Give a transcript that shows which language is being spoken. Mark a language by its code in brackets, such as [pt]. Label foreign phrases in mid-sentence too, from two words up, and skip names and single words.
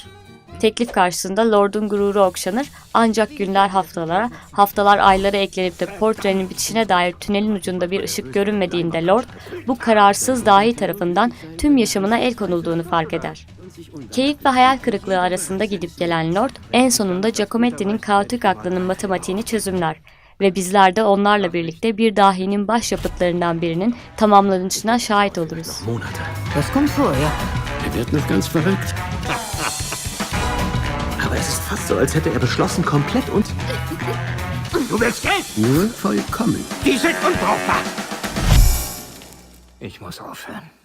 [tr] Teklif karşısında Lord'un gururu okşanır ancak günler haftalara, haftalar aylara eklenip de portrenin bitişine dair tünelin ucunda bir ışık görünmediğinde Lord, bu kararsız dahi tarafından tüm yaşamına el konulduğunu fark eder. Keyif ve hayal kırıklığı arasında gidip gelen Lord, en sonunda Giacometti'nin kaotik aklının matematiğini çözümler ve bizler de onlarla birlikte bir dahinin başyapıtlarından birinin tamamlanışına şahit oluruz. [de] Das kommt vor, ja. wird noch ganz verrückt. Aber es ist fast so, als hätte er beschlossen, komplett und... Du willst Geld? Nur vollkommen. Die sind unbrauchbar. Ich muss aufhören.